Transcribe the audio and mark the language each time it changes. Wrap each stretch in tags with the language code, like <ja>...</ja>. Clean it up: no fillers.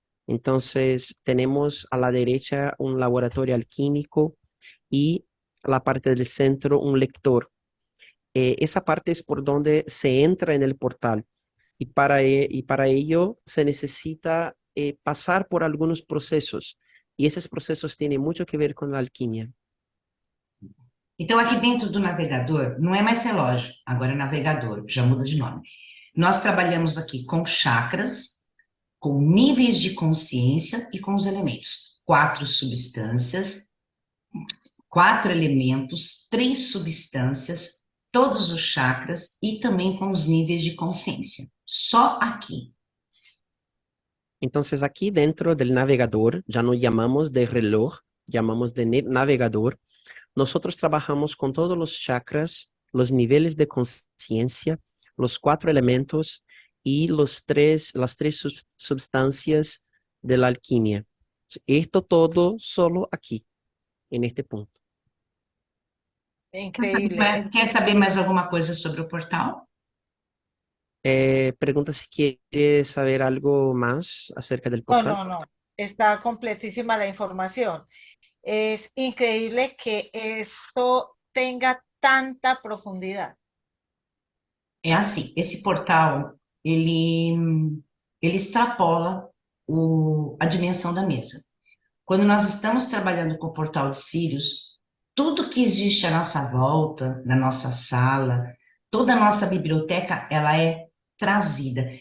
<es>Entonces, tenemos a la derecha un laboratorio alquímico y a la parte del centro un lector. Esa parte es por donde se entra en el portal y para ello se necesita pasar por algunos procesos y esos procesos tienen mucho que ver con la alquimia.</es> <pt>Então, aqui dentro do navegador, não é mais relógio, agora é navegador, já muda de nome. Nós trabalhamos aqui com chakras, com níveis de consciência e com os elementos. 4 substâncias, 4 elementos, 3 substâncias, todos os chakras e também com os níveis de consciência. Só aqui.</pt> <es>Entonces aquí dentro del navegador, ya no llamamos de reloj, llamamos de navegador. Nosotros trabajamos con todos los chakras, los niveles de conciencia, los 4 elementos y las tres sustancias de la alquimia. Esto todo solo aquí, en este punto. Increíble.</es> <pt>Quer saber mais alguma coisa sobre o portal?</pt> <es>Pregunta si quiere saber algo más acerca del No, portal. no, no. Está completísima la información. Es increíble que esto tenga tanta profundidad.</es> <pt>É assim, esse portal, ele extrapola a dimensão da mesa. Quando nós estamos trabalhando com o portal de Sirius, tudo que existe à nossa volta, na nossa sala, toda a nossa biblioteca, ela é trazida.</pt>